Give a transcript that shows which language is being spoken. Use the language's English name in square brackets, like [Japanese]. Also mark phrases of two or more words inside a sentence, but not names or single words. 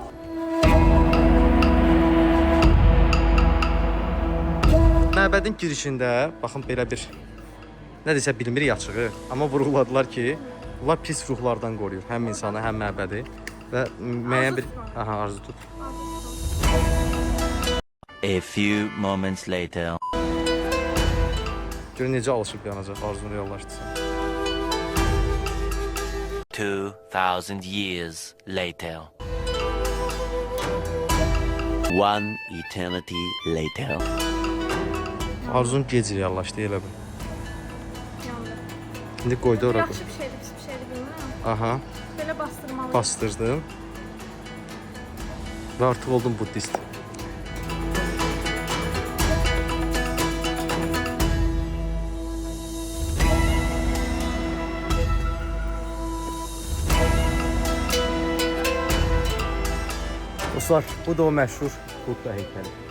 [Azerbaijani] Məbədin girişində baxın belə bir nə desə bilmirik açığı, amma vurğuladılar ki, bunlar pis ruhlardan qoruyur həm insanı, həm məbədi və müəyyən bir arzu tut. [English] A few moments later. [Azerbaijani] Görün necə alışıb yanacaq, arzunu reallaşdırsın. [English] 2000 years later. One eternity later. [Azerbaijani] Arzun gec reallaşdı, elə bil. İndi qoydu ora. Yaxşı bir şeydir, pis bir şeydir bilmirəm. Aha, Belə bastırmalı. bastırdım. Və artıq oldum buddist. Dostlar, bu da o məşhur Budda heykəli.